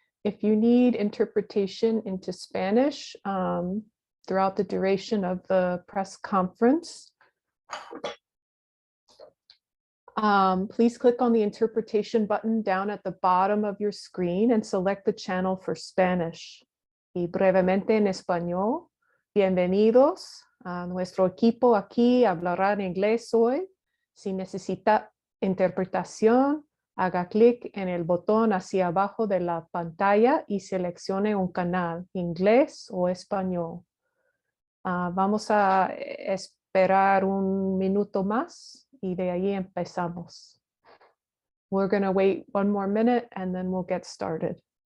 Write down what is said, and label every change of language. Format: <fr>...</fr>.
<en>If you need interpretation into Spanish throughout the duration of the press conference, please click on the interpretation button down at the bottom of your screen and select the channel for Spanish.</en> <es>Y brevemente en español, bienvenidos. Nuestro equipo aquí hablará en inglés hoy. Si necesita interpretación, haga clic en el botón hacia abajo de la pantalla y seleccione un canal, inglés o español. Vamos a esperar un minuto más y de ahí empezamos.</es> <en>We're going to wait one more minute and then we'll get started.</en>